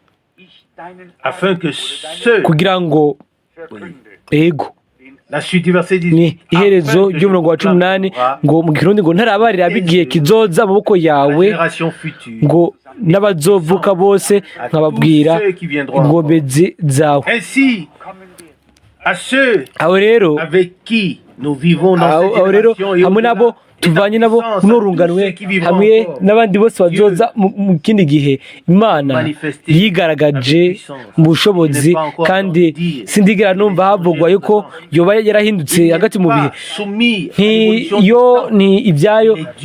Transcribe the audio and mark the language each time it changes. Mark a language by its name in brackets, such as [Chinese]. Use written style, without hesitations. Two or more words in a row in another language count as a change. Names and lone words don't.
[Rundi] Kugira ngo ego ni iherezo ry'umurongo wa 18 ngo mu Kirundi ngo ntarabarira abigiye kizoza amaboko yawe, ngo n'abazovuka bose nkababwira ingomezi zawe. Aho rero [French] nous vivons dans [Rundi] aho [French] cette [Rundi] rero [French] génération et [Rundi] hamwe nabo tuvanye nabo n'urunganwe hamwe n'abandi bose bazoza mu kindi gihe imana yigaragaje mu bushobozi kandi sindigera numva havugwa yuko yoba yarahindutse hagati mu bihe yo ni ibyayo